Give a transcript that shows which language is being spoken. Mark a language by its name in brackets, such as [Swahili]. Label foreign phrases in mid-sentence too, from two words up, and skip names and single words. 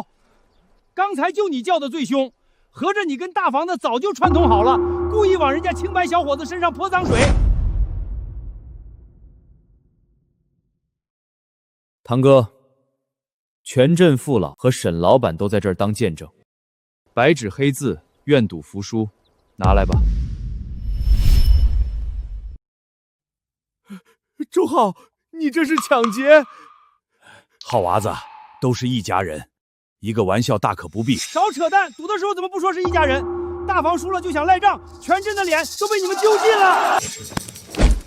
[Chinese] 剛才就你叫的最兇，合着你跟大房子早就串通好了，故意往人家清白小伙子身上潑髒水。堂哥，全鎮父老和沈老闆都在這兒當見證，白紙黑字，願賭服輸，拿來吧。周浩，你這是搶劫！好娃子，都是一家人，一個玩笑大可不必。少扯淡，賭的時候怎麼不說是一家人？大房輸了就想賴賬，全鎮的臉都被你們丟盡了。